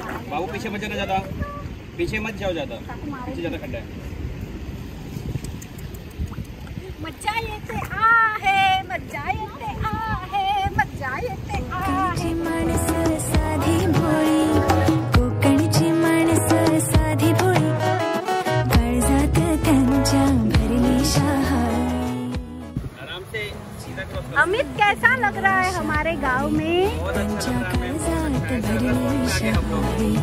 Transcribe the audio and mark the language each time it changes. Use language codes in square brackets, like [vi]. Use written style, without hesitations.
[hi] बाबू पीछे मत जाना ज्यादा, पीछे मत जाओ ज्यादा, पीछे ज्यादा खड्डा है. [mr] मज्जा येते आहे, मज्जा येते आहे, मज्जा येते आहे. माणसं साधी भोळी, कोकणची माणसं साधी भोळी, काळजात त्यांच्या भरली शहाळी. [hi] आराम से सीधा क्रॉस. अमित, कैसा लग रहा है हमारे गांव में? [mr] त्यांच्या काळजात भरली शहाळी.